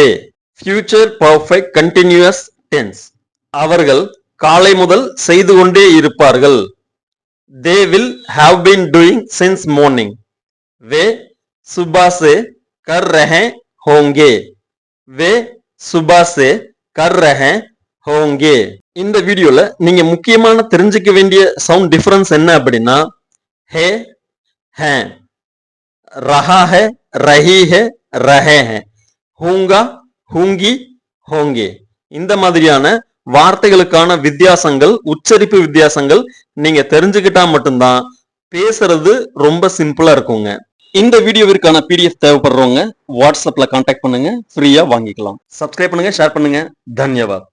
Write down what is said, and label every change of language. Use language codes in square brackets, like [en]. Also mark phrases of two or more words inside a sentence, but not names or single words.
[en] Future perfect continuous tense. [ta] அவர்கள் காலை முதல் செய்து கொண்டே இருப்பார்கள். [en] They will have been doing since morning. [hi] वे सुबह से कर रहे होंगे. वे सुबह से कर रहे होंगे. [ta] இந்த வீடியோல நீங்க முக்கியமான தெரிஞ்சுக்க வேண்டிய [en] sound difference [ta] என்ன அப்படின்னா [hi] है है, रहा है, रही है, रहे हैं, होगा, होंगी, होंगे. [ta] இந்த மாதிரியான வார்த்தைகளுக்கான வித்தியாசங்கள், உச்சரிப்பு வித்தியாசங்கள் நீங்க தெரிஞ்சுக்கிட்டா மட்டும்தான் பேசுறது ரொம்ப சிம்பிளா இருக்குங்க. இந்த வீடியோவிற்கான PDF தேவைப்படுறவங்க வாட்ஸ்அப்ல கான்டாக்ட் பண்ணுங்க. ஃப்ரீயா வாங்கிக்கலாம். சப்ஸ்கிரைப் பண்ணுங்க, ஷேர் பண்ணுங்க. தன்யவாத்.